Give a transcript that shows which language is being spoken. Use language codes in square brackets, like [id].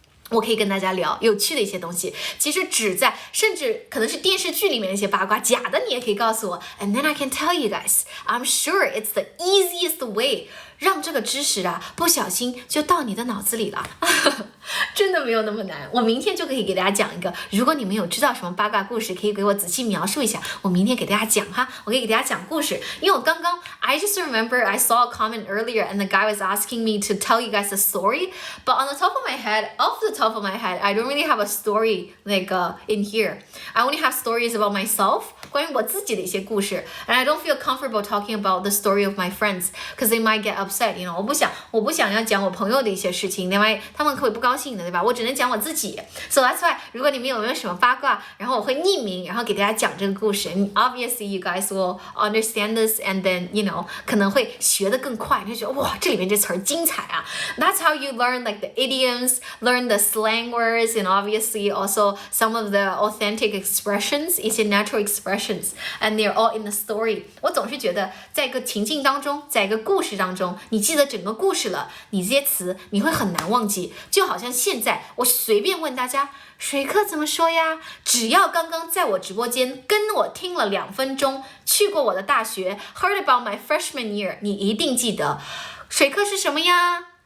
[zh] 我可以跟大家聊有趣的一些东西，其实甚至可能是电视剧里面的一些八卦，假的你也可以告诉我 ， [en] and then I can tell you guys, I'm sure it's the easiest way [zh] 让这个知识啊不小心就到你的脑子里了，真的没有那么难。我明天就可以给大家讲一个，如果你们有知道什么八卦故事，可以给我仔细描述一下，我明天给大家讲哈，我可以给大家讲故事。因为我刚刚 [en] I just remember I saw a comment earlier and the guy was asking me to tell you guys a story, but on the top of my head, I don't really have a story like in here. I only have stories about myself, [zh] 关于我自己的一些故事 [en] and I don't feel comfortable talking about the story of my friends because they might get upset, you know. [zh] 我不想要讲我朋友的一些事情，另外他们会不高兴的，对吧？我只能讲我自己。 [en] So that's why [zh] 如果你们有没有什么八卦，然后我会匿名，然后给大家讲这个故事。 [en] Obviously you guys will understand this and then you know [zh] 可能会学得更快，你就觉得哇，这里面这词儿精彩啊。 [en] That's how you learn like the idioms, learn the slang words, and obviously also some of the authentic expressions, 一些 natural expressions, and they're all in the story. [zh] 我总是觉得在一个情境当中，在一个故事当中，你记得整个故事了，你这些词你会很难忘记。就好像现在我随便问大家水课怎么说呀，只要刚刚在我直播间跟我听了2分钟，去过我的大学 [en] heard about my freshman year， [zh] 你一定记得水课是什么呀。